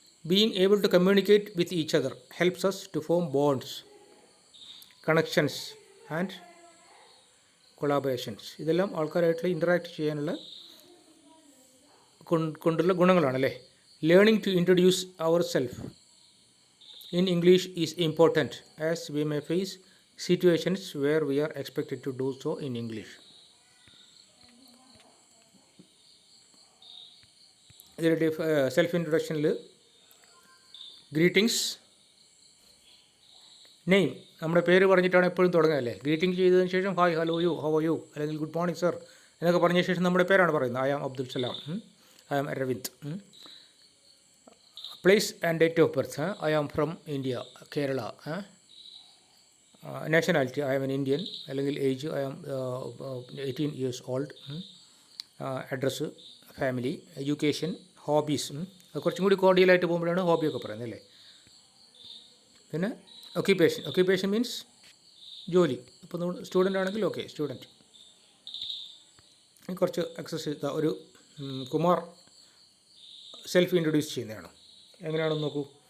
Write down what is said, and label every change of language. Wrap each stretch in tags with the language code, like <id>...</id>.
<en>Being able to communicate with each other helps us to form bonds, connections and collaborations.</en> <ml>ഇതെല്ലാം ആൾക്കാരായിട്ടുള്ള interact ചെയ്യാനുള്ള കൊണ്ടുള്ള ഗുണങ്ങളാണല്ലേ.</ml> <en>Learning to introduce our self in English is important as we may face situations where we are expected to do so in English.</en> <ml>ഇതിൽ self ഇൻട്രൊഡക്ഷനിൽ greetings, name, നമ്മുടെ പേര് പറഞ്ഞിട്ടാണ് എപ്പോഴും തുടങ്ങുക അല്ലേ. ഗ്രീറ്റിംഗ് ചെയ്തതിന് ശേഷം</ml> <en>hi, hello, you, how are you,</en> <ml>അല്ലെങ്കിൽ</ml> <en>good morning sir</en> <ml>എന്നൊക്കെ പറഞ്ഞ ശേഷം നമ്മുടെ പേരാണ് പറയുന്നത്.</ml> <en>I am Abdul Salam, I am Aravind. Place and date of birth, I am from India, Kerala. Nationality, I am an Indian.</en> <ml>അല്ലെങ്കിൽ</ml> <en>Age, I am 18 years old. Address, family, education, hobbies.</en> <ml>അത് കുറച്ചും കൂടി കോഡിയലായിട്ട് പോകുമ്പോഴാണ് ഹോബിയൊക്കെ പറയുന്നത് അല്ലേ. പിന്നെ ഒക്യുപ്പേഷൻ, ഒക്യുപ്പേഷൻ മീൻസ് ജോലി. ഇപ്പോൾ നമ്മൾ സ്റ്റുഡൻ്റ് ആണെങ്കിൽ ഓക്കെ, സ്റ്റുഡൻറ്റ്. കുറച്ച് എക്സസൈസ്, ഒരു കുമാർ സെൽഫ് ഇൻട്രൊഡ്യൂസ് ചെയ്യുന്നതാണ്. എങ്ങനെയാണെന്ന് നോക്കൂ.</ml>